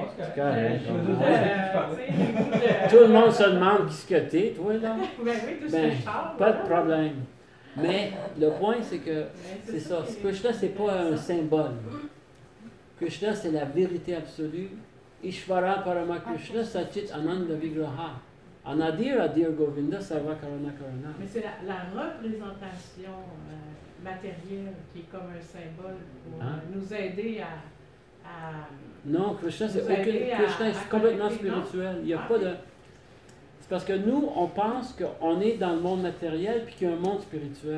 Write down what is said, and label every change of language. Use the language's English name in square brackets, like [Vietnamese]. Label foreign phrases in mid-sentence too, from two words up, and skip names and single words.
[French] C'est correct. Tout Tout le monde se demande qui ce que t'es, toi, là. Ben oui, tout ce que je parle. Pas de problème. Mais le point, c'est que c'est ça. Krishna, c'est pas un symbole. Krishna, c'est la vérité absolue [Sanskrit] Ishvara Parama Krishna Sachit Ananda Vigraha. Anadir Adir Govinda Sarva Karana Karana. [French] Mais c'est la représentation matérielle qui est comme un symbole pour nous aider à non, Krishna, c'est Krishna est complètement spirituel. Il n'y a pas de... C'est parce que nous, on pense qu'on est dans le monde matériel puis qu'il y a un monde spirituel.